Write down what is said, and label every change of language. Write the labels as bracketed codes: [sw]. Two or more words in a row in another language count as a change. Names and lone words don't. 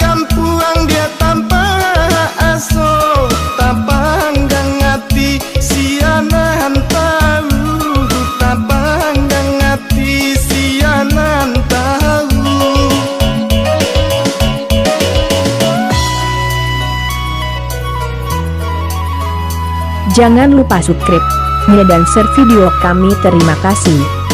[min] kampuang dia tanpa aso, tapanggang hati sianan tahu, tapanggang hati sianan tahu. [id] Jangan lupa subscribe, dan share video kami. Terima kasih.